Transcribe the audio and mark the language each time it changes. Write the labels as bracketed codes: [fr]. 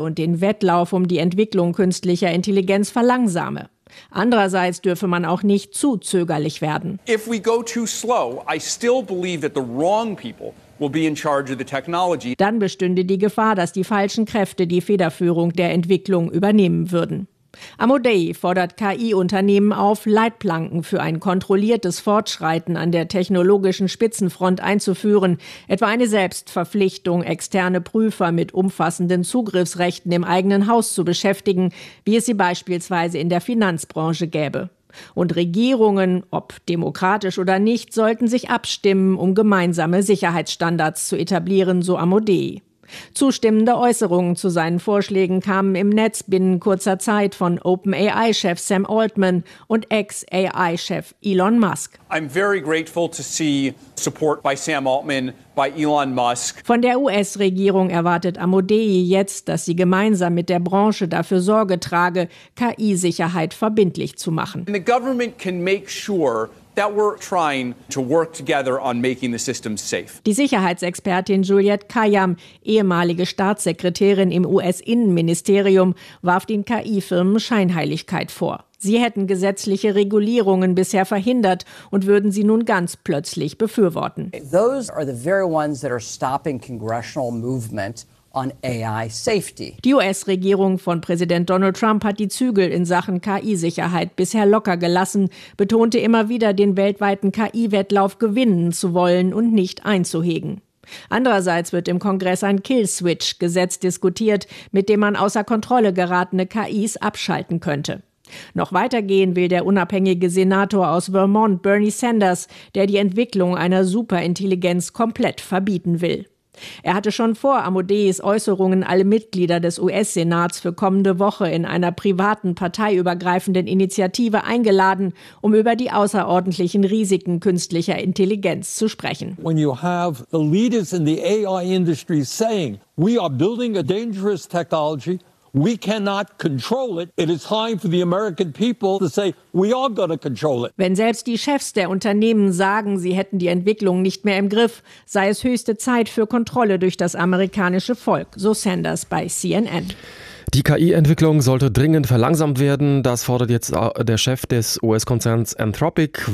[de] und den Wettlauf um die Entwicklung künstlicher Intelligenz verlangsame. Andererseits dürfe man auch nicht zu zögerlich werden. [en] If we go too slow, I still believe that the wrong people will be in charge of the technology. [de] Dann bestünde die Gefahr, dass die falschen Kräfte die Federführung der Entwicklung übernehmen würden. Amodei fordert KI-Unternehmen auf, Leitplanken für ein kontrolliertes Fortschreiten an der technologischen Spitzenfront einzuführen, etwa eine Selbstverpflichtung, externe Prüfer mit umfassenden Zugriffsrechten im eigenen Haus zu beschäftigen, wie es sie beispielsweise in der Finanzbranche gäbe. Und Regierungen, ob demokratisch oder nicht, sollten sich abstimmen, um gemeinsame Sicherheitsstandards zu etablieren, so Amodei. Zustimmende Äußerungen zu seinen Vorschlägen kamen im Netz binnen kurzer Zeit von OpenAI-Chef Sam Altman und Ex-AI-Chef Elon Musk. [en] I'm very grateful to see support by Sam Altman, by Elon Musk. [de] Von der US-Regierung erwartet Amodei jetzt, dass sie gemeinsam mit der Branche dafür Sorge trage, KI-Sicherheit verbindlich zu machen. [en] And the government can make sure that we're trying to work together on making the system safe. [de] Die Sicherheitsexpertin Juliette Kayyem, ehemalige Staatssekretärin im US-Innenministerium, warf den KI-Firmen Scheinheiligkeit vor. Sie hätten gesetzliche Regulierungen bisher verhindert und würden sie nun ganz plötzlich befürworten. [en] Those are the very ones that are stopping congressional movement on AI safety. [de] Die US-Regierung von Präsident Donald Trump hat die Zügel in Sachen KI-Sicherheit bisher locker gelassen, betonte immer wieder, den weltweiten KI-Wettlauf gewinnen zu wollen und nicht einzuhegen. Andererseits wird im Kongress ein Kill-Switch-Gesetz diskutiert, mit dem man außer Kontrolle geratene KIs abschalten könnte. Noch weitergehen will der unabhängige Senator aus Vermont, Bernie Sanders, der die Entwicklung einer Superintelligenz komplett verbieten will. Er hatte schon vor Amodeis Äußerungen alle Mitglieder des US-Senats für kommende Woche in einer privaten, parteiübergreifenden Initiative eingeladen, um über die außerordentlichen Risiken künstlicher Intelligenz zu sprechen. [en] When you have the leaders in the AI industry saying, we are building a dangerous technology, we cannot control it. It is time for the American people to say, we are going to control it. [de] Wenn selbst die Chefs der Unternehmen sagen, sie hätten die Entwicklung nicht mehr im Griff, sei es höchste Zeit für Kontrolle durch das amerikanische Volk, so Sanders bei CNN. Die KI-Entwicklung sollte dringend verlangsamt werden. Das fordert jetzt der Chef des US-Konzerns Anthropic.